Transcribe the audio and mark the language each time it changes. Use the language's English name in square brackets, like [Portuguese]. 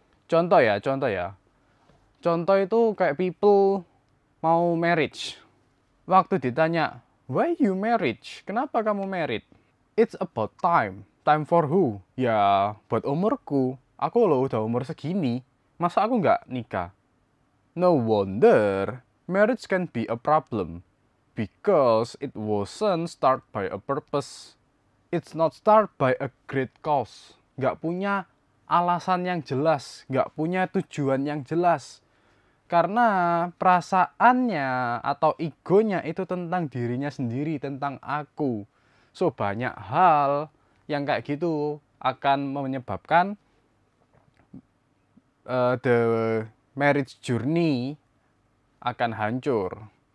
[Indonesian] Contoh ya. Contoh itu kayak people mau marriage. Waktu ditanya, [English] why you marriage? [Indonesian] Kenapa kamu married? [English] It's about time. Time for who? [Indonesian] Ya, buat umurku. Aku loh udah umur segini. Masa aku nggak nikah? [English] No wonder marriage can be a problem. Because it wasn't start by a purpose. It's not start by a great cause. [Indonesian] Nggak punya alasan yang jelas. Nggak punya tujuan yang jelas. Karena perasaannya atau egonya itu tentang dirinya sendiri, tentang aku. So, banyak hal yang kayak gitu akan menyebabkan [English] the marriage journey [Indonesian] akan hancur.